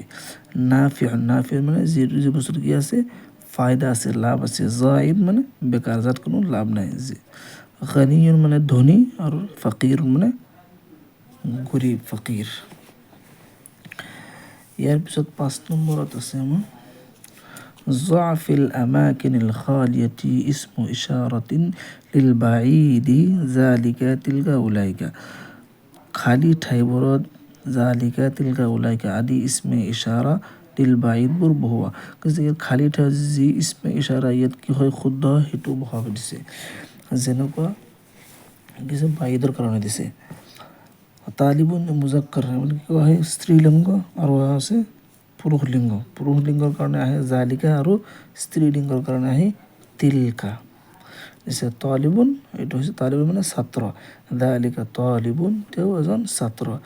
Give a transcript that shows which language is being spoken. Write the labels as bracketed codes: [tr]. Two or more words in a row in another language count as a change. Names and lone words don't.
[as] নাফিউন মানে যি বস্তুটো কি আছে? ফায়দা আছে, লাভ আছে। জাইদ মানে বেকাৰ, যাত কোনো লাভ নাই। গানিয়ুন মানে ধনী আৰু ফাকিৰুন মানে গৰীব, ফাকিৰ। ইয়াৰ পিছত 5 নম্বৰত আছে আমাৰ [ar] ضع في الأماكن الخالية اسم إشارة للبعيد ذلك تلك أولئك [as] খালী ঠাইবোৰত জালিকা [ar] تلك أولئك [as] আদি [ar] اسم إشارة للبعيد [as] বহোৱা কৈছে ইয়াত খালী ঠাই যি [ar] اسم إشارة [as] ইয়াত কি হয় শুদ্ধ হয় সেইটো বহাব দিছে যেনেকুৱা কিছু বাঈদৰ কাৰণে দিছে [ar] طالب مذكر [as] মানে কি হয় স্ত্ৰীলিংগ আৰু আছে পুৰুষ লিংগৰ কাৰণে আহে জালিকা আৰু স্ত্ৰীলিংগৰ কাৰণে আহে তিলকা দিছে তালিবুন এইটো হৈছে তালিবুন মানে ছাত্ৰ [ar] ذلك طالب [as] তেওঁ এজন ছাত্ৰ